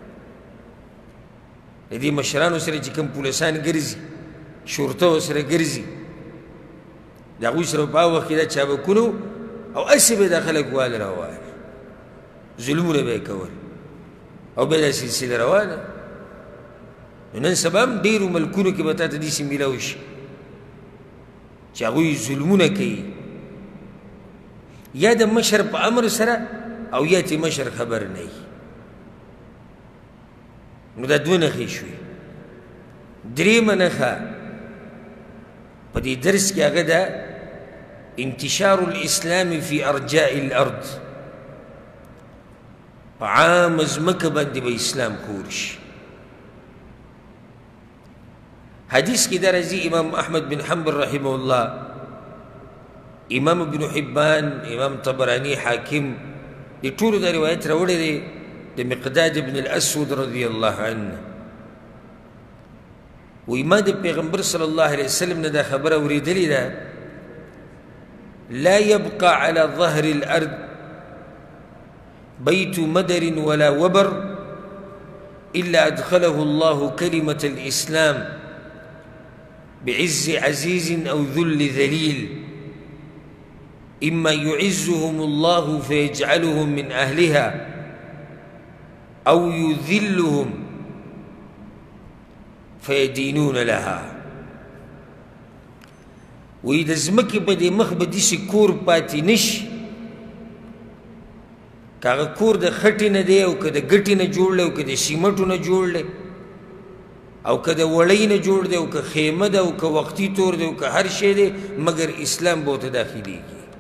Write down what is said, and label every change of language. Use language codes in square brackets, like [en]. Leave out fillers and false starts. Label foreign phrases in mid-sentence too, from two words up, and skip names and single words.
[ps] د دې مشرانو سره چې کوم پولیسان ګرځي شرطه ورسره ګرځي د هغوی سره په هغه وخت کې دا چابکونه او هسې به دا خلک واله راواله ظلمونه به یې کول او بیا دا سلسله روانه نو نن سبا هم ډېرو ملکونو کې به تا ته داسې میلاو شي چې هغوی ظلمونه کوي یا د مشر په امر سره او یا چې مشر خبر نه وي نو دا دوه نښې شوې درېیمه نښه په دې درس کې هغه ده [ar] انتشار الاسلام في ارجاء الارض [ps] په عامه ځمکه باندې به اسلام خور شي حدیث کې دا راځي امام احمد بن حنبل [ar] رحمه الله [ps] امام ابن حبان امام طبراني حاکم دې ټولو دا روایت راوړی دی د مقداد بن الاسود [ar] رضی الله عنه [ps] وی ما د پیغمبر صلی الله علیه وسلم نه دا خبره اورېدلې ده [ar] لا يبقى على ظهر الارض بيت مدر ولا وبر الا ادخله الله كلمه الاسلام بعز عزيز او ذل ذليل اما يعزهم الله فيجعلهم من اهلها او يذلهم فيدينون لها [ps] وی د ځمکې په دې مخ به داسې کور پاتې نشي که هغه کور د خټې نه دی او که د ګټې نه جوړ دی او که د سیمټو نه جوړ دی او که د وړۍ نه جوړ دی او که خیمه ده او که وقتي تور دی او که هر شی دی مګر اسلام به ورته داخلیږي